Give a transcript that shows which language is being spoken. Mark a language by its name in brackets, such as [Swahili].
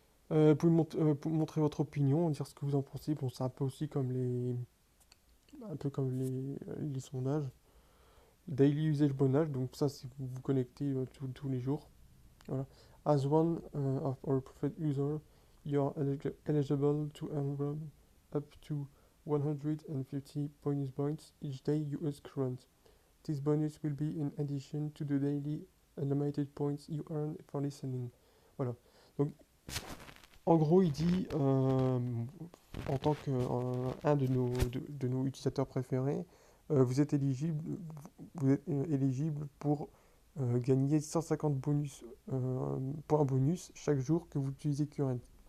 [French] Vous pouvez montrer votre opinion, dire ce que vous en pensez. Bon, c'est un peu aussi comme un peu comme les sondages. [English] Daily usage bonus, [French] donc ça, c'est vous vous connectez tous les jours. Voilà. [English] As one of our preferred user, you are eligible to earn up to 150 bonus points each day you use current. This bonus will be in addition to the daily unlimited points you earn for listening. [French] Voilà. Donc, en gros, il dit, en tant qu'un de nos utilisateurs préférés, vous êtes éligible pour gagner 150 points bonus chaque jour que vous utilisez Current.